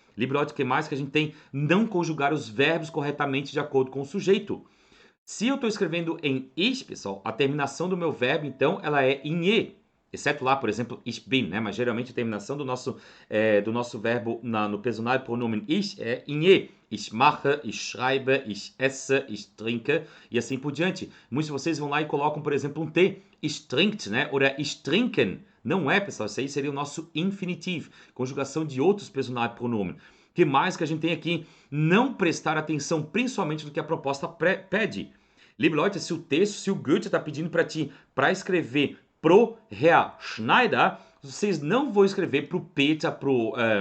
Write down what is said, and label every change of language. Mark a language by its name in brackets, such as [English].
[German] Liebe Leute, [Portuguese] o que mais que a gente tem? Não conjugar os verbos corretamente de acordo com o sujeito. Se eu estou escrevendo em ich, pessoal, a terminação do meu verbo, então, ela é em e. Exceto lá, por exemplo, [German] ich bin, [Portuguese] né? Mas geralmente a terminação do nosso verbo no personal pronomen ich é em e. [German] Ich mache, ich schreibe, ich esse, ich trinke [Portuguese] e assim por diante. Muitos de vocês vão lá e colocam, por exemplo, um T. [German] Ich trinkt, [Portuguese] né? Ou [German] ich trinken. [Portuguese] Não é, pessoal. Isso aí seria o nosso infinitivo. Conjugação de outros personal pronomen. O que mais que a gente tem aqui? Não prestar atenção, principalmente no que a proposta pede. [German] Liebe Leute, [Portuguese] se o texto, se o Goethe está pedindo para ti para escrever pro Herr Schneider, vocês não vão escrever pro Peter, pro